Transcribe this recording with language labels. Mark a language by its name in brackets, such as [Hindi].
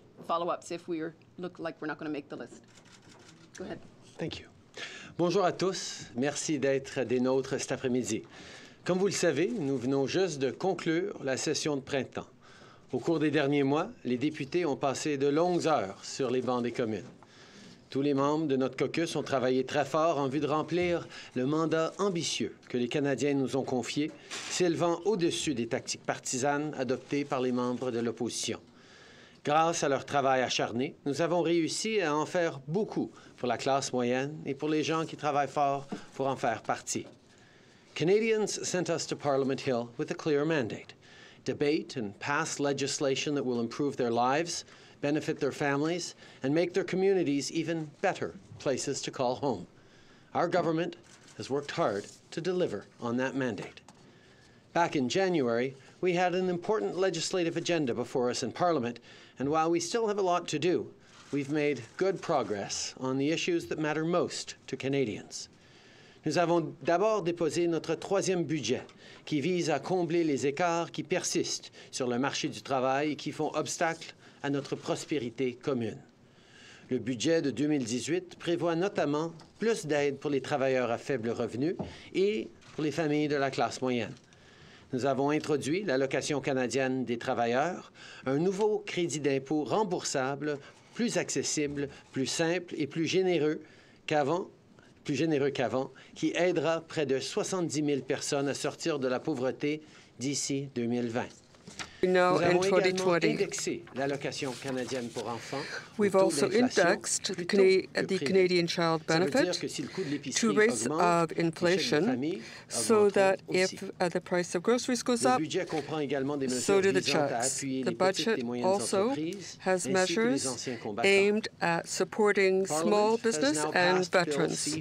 [English] follow-ups if we look like we're not going to make the list. Go ahead. Thank you. [French] Bonjour à tous. Merci d'être des nôtres cet après-midi. Comme vous le savez, nous venons juste de conclure la session de printemps. Au cours des derniers mois, les députés ont passé de longues heures sur les bancs des communes. Tous les membres de notre caucus ont travaillé très fort en vue de remplir le mandat ambitieux que les Canadiens nous ont confié, s'élevant au-dessus des tactiques partisanes adoptées par les membres de l'opposition. Grâce à leur travail acharné, nous avons réussi à en faire beaucoup pour la classe moyenne et pour les gens qui travaillent fort pour en faire partie. [English] Canadians sent us to Parliament Hill with a clear mandate: debate and pass legislation that will improve their lives, benefit their families, and make their communities even better places to call home. Our government has worked hard to deliver on that mandate. Back in January, we had an important legislative agenda before us in Parliament, and while we still have a lot to do, we've made good progress on the issues that matter most to Canadians. [French] Nous avons d'abord déposé notre troisième budget, qui vise à combler les écarts qui persistent sur le marché du travail et qui font obstacle à notre prospérité commune. Le budget de 2018 prévoit notamment plus d'aide pour les travailleurs à faible revenu et pour les familles de la classe moyenne. Nous avons introduit l'allocation canadienne des travailleurs, un nouveau crédit d'impôt remboursable, plus accessible, plus simple et plus généreux qu'avant, qui aidera près de 70 000 personnes à sortir de la pauvreté d'ici 2020. [English] Now [French] Nous avons [English] in [French] également [English] 2020, [French] indexé l'allocation canadienne pour enfants. [English] we've also indexed the Canadian Child Benefit to rates of inflation so that if the price of groceries goes up, so do the touts. The budget also has measures aimed at supporting small business and veterans.